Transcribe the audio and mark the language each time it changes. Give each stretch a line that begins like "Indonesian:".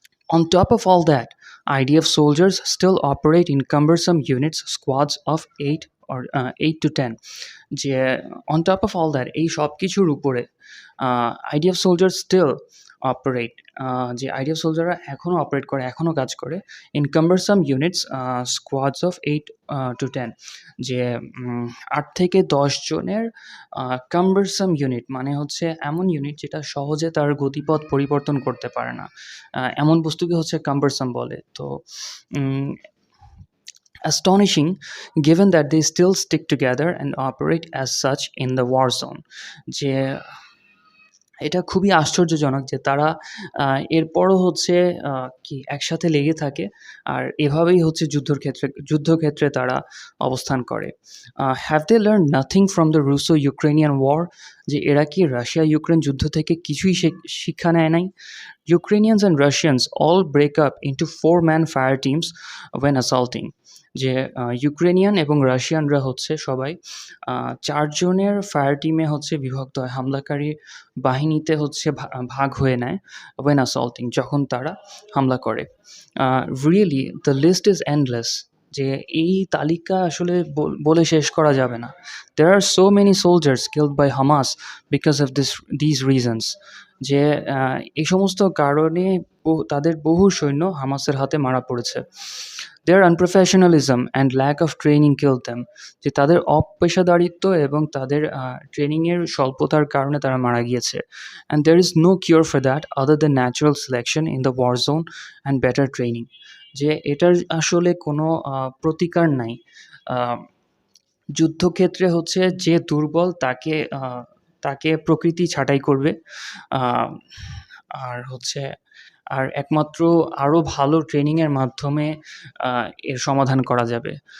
English: On top of all that, IDF soldiers still operate in cumbersome units, squads of 8 to 10.
Bangla: যে
English: on top of all that,
Bangla: এই সব কিছুর উপরে
English: IDF soldiers still operate,
Bangla: যে IDF সোলজাররা এখনও operate করে, এখনও কাজ করে
English: in cumbersome units, squads of 8 to 10,
Bangla: যে 8 থেকে 10 জনের cumbersome unit মানে হচ্ছে এমন ইউনিট যেটা সহজে তার গতিপথ পরিবর্তন করতে পারে না, এমন বস্তুকে হচ্ছে cumbersome বলে।
English: তো astonishing given that they still stick together and operate as such in the war zone.
Bangla: যে এটা খুবই আশ্চর্যজনক যে তারা এরপরও হচ্ছে কি একসাথে লেগে থাকে আর এভাবেই হচ্ছে যুদ্ধক্ষেত্রে তারা অবস্থান করে।
English: Have they learn nothing from the Russo Ukrainian war?
Bangla: যে এরা কি রাশিয়া ইউক্রেন যুদ্ধ থেকে কিছুই শিক্ষা নেয় নাই?
English: Ukrainians and Russians all break up into 4-man fire teams when assaulting.
Bangla: যে ইউক্রেনিয়ান এবং রাশিয়ানরা হচ্ছে সবাই 4 জনের ফায়ার টিমে হচ্ছে বিভক্ত হয়, হামলাকারী বাহিনীতে হচ্ছে ভাগ হয়ে নেয়
English: when assaulting,
Bangla: যখন তারা হামলা করে।
English: Really, the list is endless.
Bangla: যে এই তালিকা আসলে বলে শেষ করা যাবে না।
English: There are so many soldiers killed by Hamas because of these reasons.
Bangla: যে এই সমস্ত কারণে তাদের বহু সৈন্য হামাসের হাতে মারা পড়েছে।
English: Their unprofessionalism and lack of training killed them.
Bangla: যে তাদের অপেশাদারিত্ব এবং তাদের ট্রেনিংয়ের স্বল্পতার কারণে তারা মারা গিয়েছে।
English: And there is no cure for that other than natural selection in the war zone and better training.
Bangla: যে এটার আসলে কোনো প্রতিকার নাই। যুদ্ধক্ষেত্রে হচ্ছে যে দুর্বল তাকে প্রকৃতি ছাঁটাই করবে। আর হচ্ছে একমাত্র আরো ভালো ট্রেনিংয়ের মাধ্যমে এর সমাধান করা যাবে।